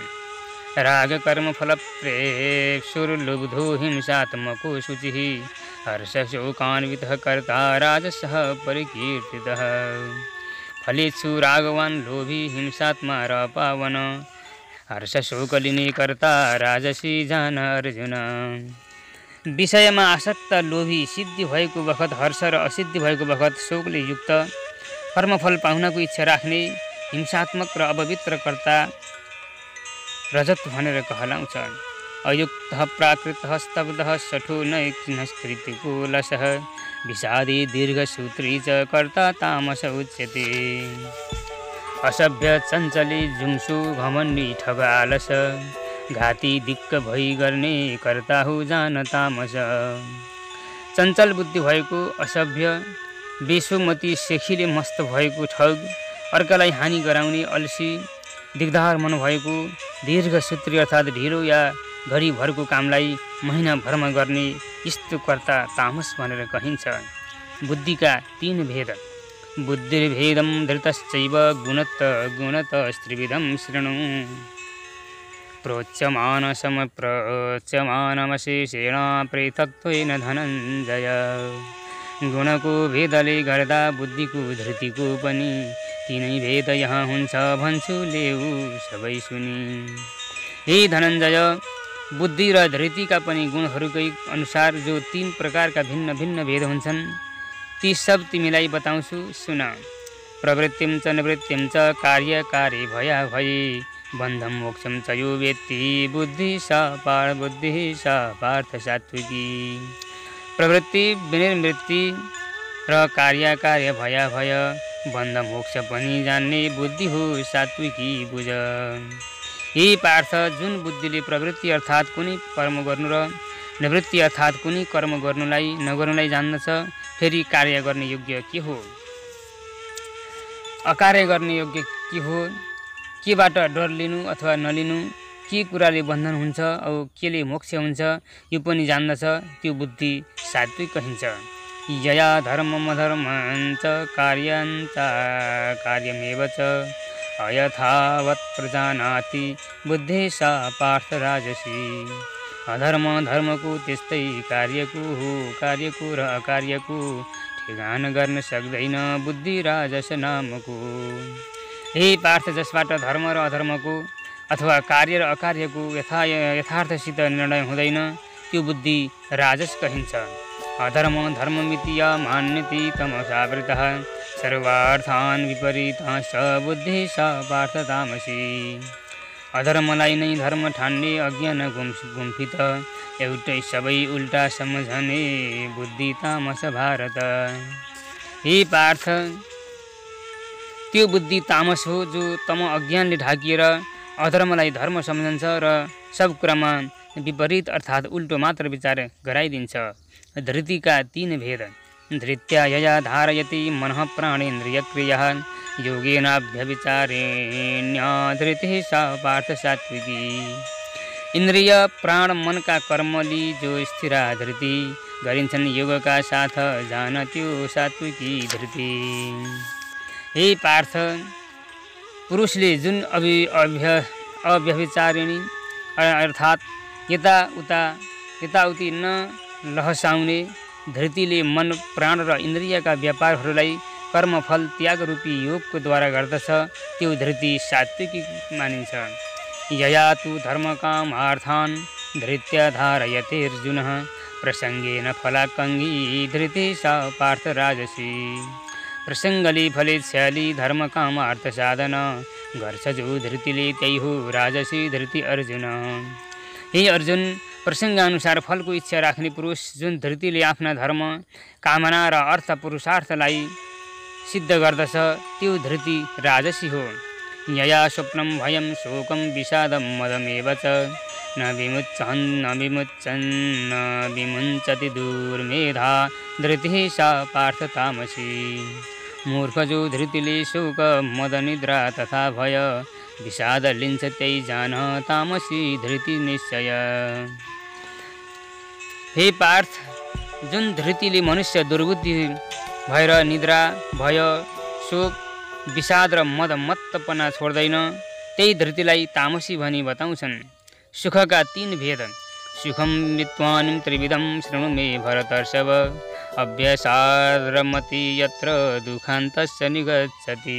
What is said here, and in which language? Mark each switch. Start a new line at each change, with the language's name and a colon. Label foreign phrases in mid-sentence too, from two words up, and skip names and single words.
Sanskrit: राग कर्म फल प्रेप्सुर्लुब्धो हिंसात्मको शुचिः हर्षशोकान्वितः कर्ता राजसः परिकीर्तितः।
Nepali: फलेषु रागवान् लोभी हिंसात्मा र पावन हर्षशोकलिने कर्ता राजसी जान अर्जुन। विषयमा आसक्त लोभी सिद्धि भएको बखत हर्ष र असिद्धि भएको बखत शोकले युक्त कर्मफल पाउनको इच्छा राख्ने हिंसात्मक र अपवित्र कर्ता रजत भनेर कहलाउँछ।
Sanskrit: अयुक्तः प्राकृतः स्तब्धः सठो नैष्कृतिको लसः विषादी दीर्घसूत्री च कर्ता तामस उच्यते।
Nepali: असभ्य चञ्चली जुंसु घमण्डी ठग आलस घाती दिक्क भई गर्ने कर्ता हो जान तामस। चञ्चल बुद्धि भएको असभ्य, बेसुमती सेखीले मस्त भएको ठग, अर्कालाई हानि गराउने अल्सी, दिगदार मन भएको, दीर्घसूत्री अर्थात् ढिलो या घडीभरको कामलाई महिनाभरमा गर्ने यस्तो कर्ता तामस भनेर कहिन्छ। बुद्धिका 3 भेद।
Sanskrit: बुद्धिर्भेदं धृतश्चैव गुणतस्त्रिविधं शृणु प्रोच्यमानमशेषेण पृथक्त्वेन धनञ्जय।
Nepali: गुणको भेदले गर्दा बुद्धिको धृतिको पनि 3 भेद यहाँ हुन्छ भन्छु लेऊ सबै सुनि। हे धनञ्जय, बुद्धि र धृतिका पनि गुणहरूकै अनुसार जो 3 प्रकारका भिन्न भिन्न भेद हुन्छन् ती सब तिमीलाई बताउँछु सुन।
Sanskrit: प्रवृत्तिं च निवृत्तिं च कार्यकारे भया भई बन्धं मोक्षं च यो वेत्ति बुद्धि सा पार्थ सात्विकी।
Nepali: प्रवृत्ति, विनिवृत्ति र कार्यकार्य भया भय बन्ध मोक्ष पनि जान्ने बुद्धि हो सात्विकी बुझ। यही पार्थ, जुन बुद्धिले प्रवृत्ति अर्थात् कुनै कर्म गर्नु र निवृत्ति अर्थात् कुनै कर्म नगर्नुलाई जान्दछ, फेरि कार्य गर्ने योग्य के हो, अकार्य गर्ने योग्य के हो, केबाट डर लिनु अथवा नलिनु, के कुराले बन्धन हुन्छ औ केले मोक्ष हुन्छ यो पनि जान्दछ, त्यो बुद्धि सात्विक कहिन्छ।
Sanskrit: यया धर्ममधर्मञ्च कार्यमेव च अयथावत् प्रजानाति बुद्धि सा पार्थ राजसी।
Nepali: अधर्म धर्मको त्यस्तै कार्यको र अकार्यको ठेगान गर्न सक्दैन बुद्धि राजस नामको। हे पार्थ, जसबाट धर्म र अधर्मको अथवा कार्य र अकार्यको यथार्थसित निर्णय हुँदैन त्यो बुद्धि राजस कहिन्छ।
Sanskrit: अधर्म धर्ममिति या मान्यति तमसावृतः सर्वार्थान् विपरीतः स बुद्धि सा पार्थ तामसी।
Nepali: अधर्मलाई नै धर्म ठान्ने अज्ञान गुम्फित एउटै सबै उल्टा सम्झने बुद्धि तामस भारत। हे पार्थ, त्यो बुद्धि तामस हो जो तम अज्ञानले ढाकिएर अधर्मलाई धर्म सम्झन्छ र सब कुरामा विपरीत अर्थात् उल्टो मात्र विचार गराइदिन्छ। धृतिका 3 भेद।
Sanskrit: धृत्या यया धारयति मनः प्राणेन्द्रियक्रियः योगेनाभ्यविचारेण्या धृतिः सा पार्थ सात्विकी।
Nepali: इन्द्रिय प्राण मनका कर्मली जो स्थिरा धृति गरिन्छन् योगका साथ जान त्यो सात्विकी धृति। हे पार्थ, पुरुषले जुन अव्यभिचारिणी अर्थात् यताउति न लहसाउने धृतिले मन प्राण र इन्द्रियका व्यापारहरूलाई कर्मफल त्याग रूपी योगको द्वारा गर्दछ त्यो धृति सात्विकी मानिन्छ।
Sanskrit: यया तु धर्मकामार्थान् धृत्या धारयतेऽर्जुनः प्रसङ्गेन फलाकङ्गी धृति सा पार्थ राजसी।
Nepali: प्रसङ्गले फलेच्छाली धर्मकामार्थ साधन गर्छ जो धृतिले त्यही हो राजसी धृति अर्जुन। हे अर्जुन, प्रसङ्गानुसार फलको इच्छा राख्ने पुरुष जुन धृतिले आफ्ना धर्म, कामना र अर्थ पुरुषार्थलाई सिद्ध गर्दछ त्यो धृति राजसी हो।
Sanskrit: यया स्वप्नं भयं शोकं विषादं मदमेव च न विमुञ्चति दुर्मेधा धृतिः सा पार्थ तामसी।
Nepali: मूर्ख जो धृतिले शोक मद निद्रा तथा भय विषाद लिन्छ त्यही जान तामसी धृति निश्चय। हे पार्थ, जुन धृतिले मनुष्य दुर्बुद्धि भएर निद्रा, भय, शोक, विषाद र मद मत्तपना छोड्दैन, त्यही धृतिलाई तामसी भनी बताउँछन्। सुखका 3 भेद।
Sanskrit: सुखम विद्वान् त्रिविधम शृणु मे भरतर्षभ, अभ्यासाद्रमति यत्र दुखान्तस्य निगच्छति।